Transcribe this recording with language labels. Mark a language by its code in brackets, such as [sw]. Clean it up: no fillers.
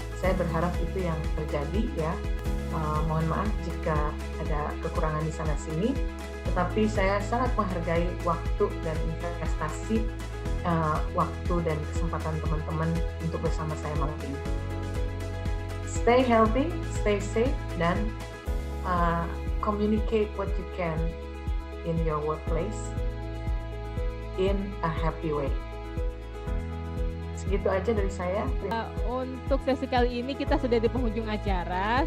[id] Saya berharap itu yang terjadi ya. Mohon maaf jika ada kekurangan di sana sini, tetapi saya sangat menghargai waktu dan investasi waktu dan kesempatan teman-teman untuk bersama saya malam ini. [en] Stay healthy, stay safe, dan communicate what you can in your workplace in a happy way. [id] Segitu aja dari saya. Untuk sesi kali ini kita sudah di penghujung acara.